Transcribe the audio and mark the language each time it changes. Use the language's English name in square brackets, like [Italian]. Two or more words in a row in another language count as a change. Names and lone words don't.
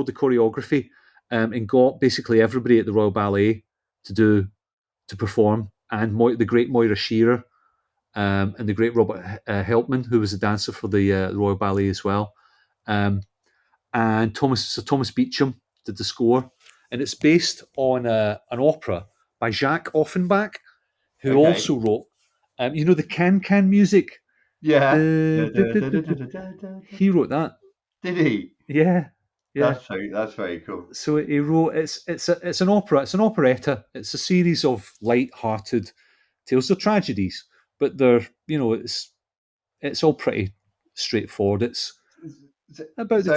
[English] scored the choreography, and got basically everybody at the Royal Ballet to perform, and the great Moira Shearer, and the great Robert Helpman, who was a dancer for the Royal Ballet as well, um, and Thomas Beecham did the score, and it's based on an opera by Jacques Offenbach, who Okay. also wrote, the Can Can music. Yeah. Du- Da, du- da, du- da, du- da, da, du. da, da, da, da. He wrote that. Did he? Yeah, yeah. That's very cool. So he wrote. It's an opera. It's an operetta. It's a series of light-hearted tales. They're tragedies, but it's all pretty straightforward. It's about the